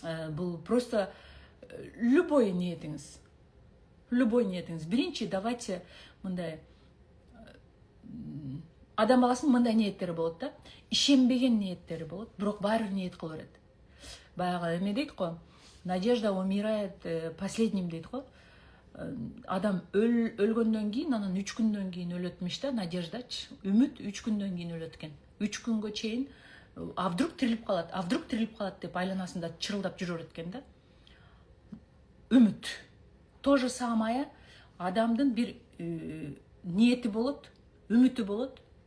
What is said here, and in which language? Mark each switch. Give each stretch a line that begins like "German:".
Kyrgyz: Бул просто любой ниетиңиз. Биринчи давайте мындай адам баласынын мындай ниеттери болот да. Ишенбеген ниеттери болот, бирок баары бир ниет кыла берет. Баягы эме дейт го,
Russian: надежда умирает последним
Kyrgyz: дейт го. Адам өлгөндөн кийин, анан 3 күндөн кийин өлөтмүш да, надеждачы. Үмүт 3 күндөн кийин өлөт экен. 3 күнгө чейин а вдруг тирилип калат деп айланасында чырылдап жүрө берет экен да. Үмүт. То же самое адамдын бир ниети болот, үмүтү болот.